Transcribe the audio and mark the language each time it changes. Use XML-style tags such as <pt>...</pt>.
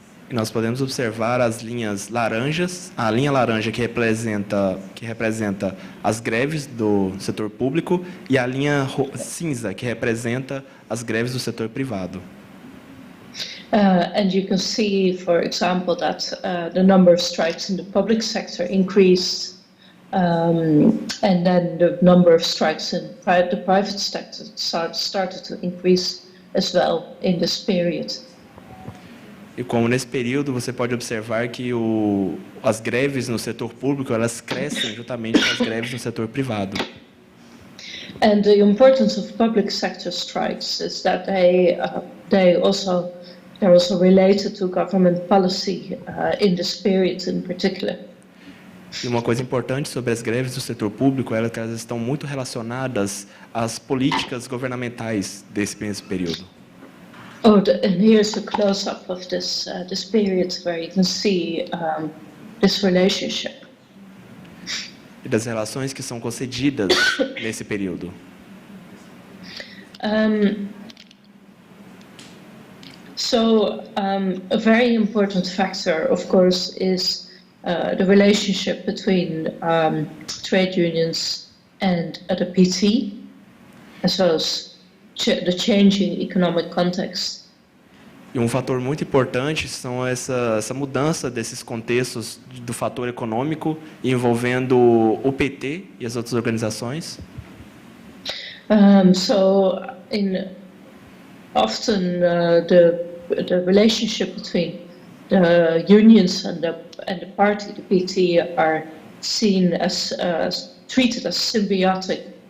<pt>E nós podemos observar as linhas laranjas, a linha laranja que representa as greves do setor público e a linha cinza que representa as greves do setor privado.</pt> <en>And you can see, for example, that the number of strikes in the public sector increased, and then the number of strikes in the private sector started to increase as well in this period.</en> <pt>E como nesse período você pode observar que as greves no setor público elas crescem juntamente com as greves no setor privado.</pt> <en>And the importance of public sector strikes is that they're also related to government policy in this period in particular.</en> <pt>E uma coisa importante sobre as greves do setor público é que elas estão muito relacionadas às políticas governamentais desse período.</pt> <en>Oh, and here's a close-up of this period where you can see this relationship.</en> <pt>E das relações que são concedidas nesse período.</pt> <en>So a very important factor, of course, is the relationship between trade unions and the PT, as well as the changing economic context.</en> <pt>E um fator muito importante são essa mudança desses contextos do fator econômico envolvendo o PT e as outras organizações.</pt> <en>So often the relationship between the unions and the party, the PT, are seen as treated as symbiotic.</en>